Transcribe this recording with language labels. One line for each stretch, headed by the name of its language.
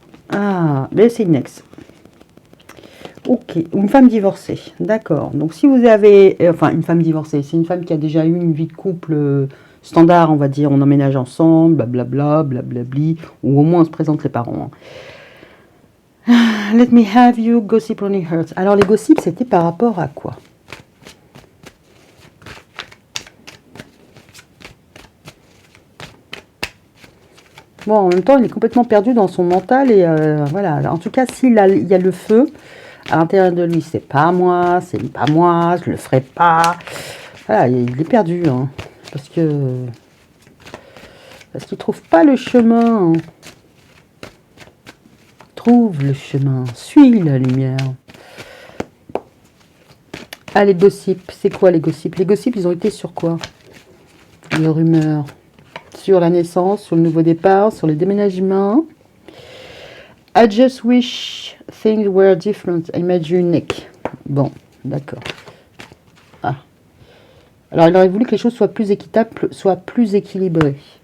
French: Ah, mais c'est next. Ok. Une femme divorcée. D'accord. Donc, si vous avez... enfin, une femme divorcée. C'est une femme qui a déjà eu une vie de couple standard, on va dire. On emménage ensemble, blablabla, blablabli. Ou au moins, on se présente les parents.
English: Let me have you, gossip only hurts.
French: Alors, les gossips, c'était par rapport à quoi? Bon, en même temps, il est complètement perdu dans son mental. Et voilà. En tout cas, il y a le feu à l'intérieur de lui. C'est pas moi, je le ferai pas. Voilà, il est perdu. Hein. Parce qu'il trouve pas le chemin. Trouve le chemin, suis la lumière. Ah, les gossips, c'est quoi les gossips? Les gossips, ils ont été sur quoi? Les rumeurs. Sur la naissance, sur le nouveau départ, sur les déménagements.
English: I just wish things were different. I made you unique.
French: Bon, d'accord.
English: Ah.
French: Alors, il aurait voulu que les choses soient plus équitables, soient plus équilibrées.